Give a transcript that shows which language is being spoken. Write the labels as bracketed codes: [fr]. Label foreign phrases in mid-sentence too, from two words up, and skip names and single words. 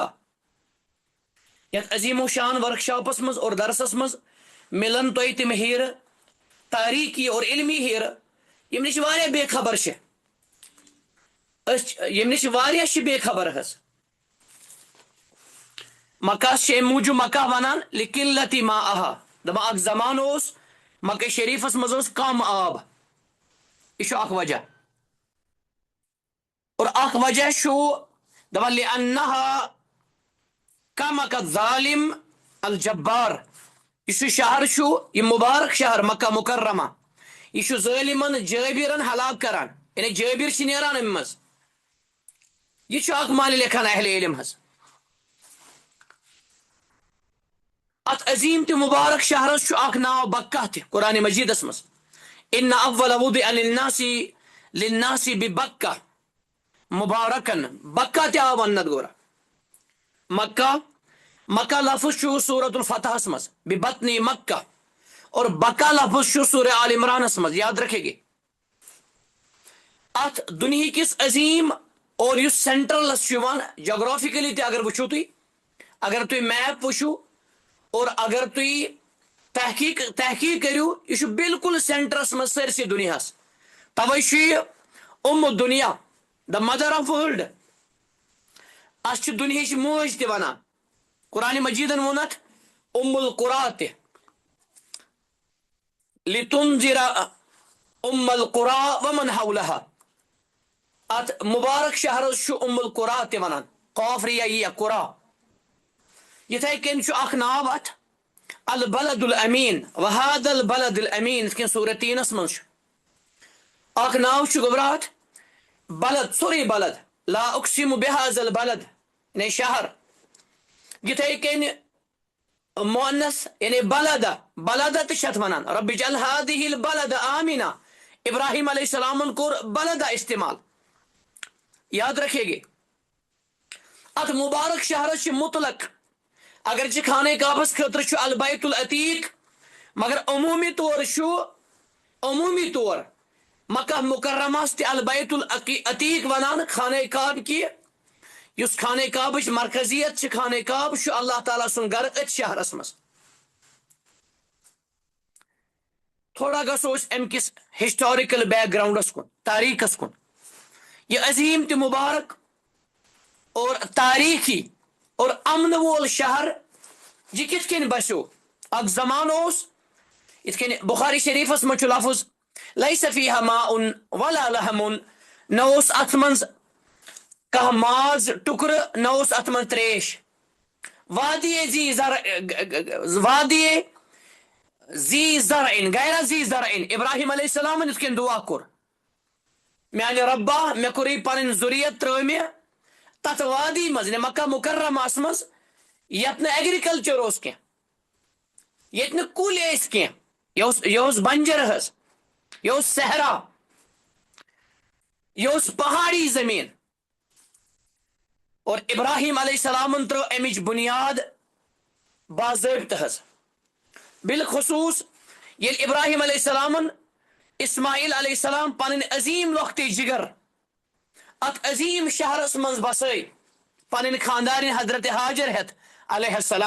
[ks] یتھ عظیم و شان ورک شاپس منٛز اور درسس منٛز ملن تۄہہِ تِم ہیرٕ تاریخی اور علمی ہیرٕ یِم نِش واریاہ بے خبر چھِ، یِم نِش واریاہ چھِ بے خبر حظ. مکہس چھِ امہِ موٗجوٗب مکہ ونان [ar] لقلت مائها، [ks] دپان اکھ زمانہٕ اوس مکہ شریفس منٛز اوس کم آب، یہِ چھُ اکھ وجہ. اور اکھ وجہ چھُ دپان [ar] لأنها کمک الظالم الجبار، [ks] یُس یہِ شہر چھُ، یہِ مبارک شہر مکہ مکرمہ، یہِ چھُ ظٲلمن جٲبِرن ہلاک کران، یعنی جٲبِر چھِ نیران امہِ منٛز. یہِ چھُ اکھ معنی لیکھان اہل علم حظ. اتھ عظیم تہٕ مبارک شہرس چھُ اکھ ناو بکہ تہِ قرآن مجیدس منٛز. [ar] ان اول وضع للناس ببکہ مبارکن، [ks] بکہ تہِ آو وننہٕ گورا. مکہ لفظ چھُ سورت الفتحس منٛز [ar] ببطن مکہ، [ks] اور بکہ لفظ چھُ سورہ آل عمرانس منٛز. [ur] یاد رکھے گے [ks] اتھ دُنہِکِس عظیم اور یُس سینٹرلس چھُ یِوان جغرافکلی تہِ اگر وٕچھو تُہۍ، اگر تُہۍ میپ وٕچھو اور اگر تُہۍ تحقیق کٔرِو، یہِ چھُ بالکل سینٹرس منٛز سٲرسٕے دُنیاہس. توے چھُ یہِ دُنیا [en] the mother of world, [ks] اتھ چھِ دُنہِچ موج تہِ ونان. قرآن مجیدن ووٚن اتھ القرا تہِ، [ar] لتنذر القرا ومن حولها. [ks] اتھ مبارک شہرس چھُ القرا تہِ ونان، قاف ریہ قرا. یِتھے کٔنۍ چھُ اکھ ناو اتھ [ar] البلد الامین، وهذا البلد الامین، [ks] یِتھ کٔنۍ سورہ تینس منٛز چھُ اکھ ناو چھُ گوٚبرا اتھ بلد، سورُے بلد، [ar] لا اقسم بهذا البلد [ks] یعنی شہر. یِتھے کٔنۍ مؤنث یعنی بلدہ تہِ چھِ اتھ ونان، [ar] رب اجعل هذه البلد آمنہ. [ks] ابراہیم علیہ السلامن کوٚر بلدہ استعمال. [ur] یاد رکھے گے [ks] اتھ مبارک شہرس چھِ مطلق، اگرچہ خانہ کعبس خٲطرٕ چھُ [ar] البیت العتیق، [ks] مگر عموٗمی طور مکہ مکرمہس تہِ [ar] البیت العتیق [ks] ونان خانہ کعبہ کہِ یُس خانہ کعبٕچ مرکزیت چھِ. خانہ کعبہ چھُ اللہ تعالیٰ سُنٛد گرٕ أتھۍ شہرس منٛز. تھوڑا گژھو أسۍ اَمہِ کِس [en] historical backgrounds [ks] کُن تاریخس کُن یہ عظیم تہِ مبارک اور تاریخی اور امن وول شہر یہ کِتھ کٔنۍ بسیو اکھ زمان اوس یِتھ کٔنۍ بخاری شریفس منٛز چھُ لفظ [ar] لیس فیہا ماء ولا لحم [ks] نہ اوس اتھ منٛز کانٛہہ ماز ٹُکرٕ نہ اوس اتھ منٛز تریش [ar] وادی زی زرعن غیر زی زرعن [ks] ابراہیم علیہ السلام یِتھ کٔنۍ دعا کوٚر میانہِ رۄبا مےٚ کوٚرُے پنٕنۍ ضروٗریت ترٲو مےٚ تتھ وادی منٛز یعنی مکہ مکرمس منٛز یتھ نہٕ ایگریکلچر اوس کینٛہہ ییٚتہِ نہٕ کُلۍ ٲسۍ کینٛہہ یہِ اوس بنجر حظ یہ اوس صحرا یہ اوس پہاڑی زمین اور ابراہیم علیہ السلام ترٲو امِچ بنیاد باضٲبطہٕ حظ بالخصوص ییٚلہِ ابراہیم علیہ السلامن اسماعیل علیہ السلام پنٕنۍ عظیم لۄکٹٕے جگر اتھ عظیم شہرس منٛز بسٲے پنٕنۍ خاندارنۍ حضرت ہاجر ہٮ۪تھ علیہ السلام